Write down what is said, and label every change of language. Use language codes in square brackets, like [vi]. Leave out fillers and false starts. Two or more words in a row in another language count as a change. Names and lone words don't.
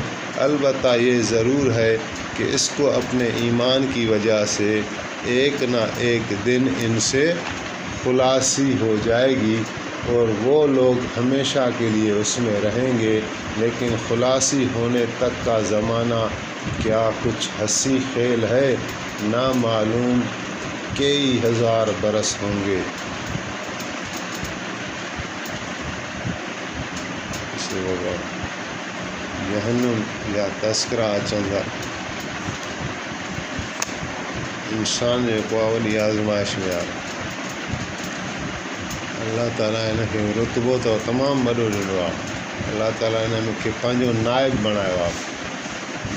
[ur] البتہ یہ ضرور ہے کہ اس کو اپنے ایمان کی وجہ سے ایک نہ ایک دن ان سے خلاصی ہو جائے گی، اور وہ لوگ ہمیشہ کے لیے اس میں رہیں گے، لیکن خلاصی ہونے تک کا زمانہ کیا کچھ ہنسی کھیل ہے، نہ معلوم کئی ہزار برس ہوں گے۔ [sd] جہنم یا تذکرہ اچندا انسان جو وॾी आज़माइश में आहे۔ अल्लाह ताला हिन खे रुतबो त तमामु वॾो ॾिनो आहे। अल्लाह ताला हिन मूंखे पंहिंजो नाइब बणायो आहे।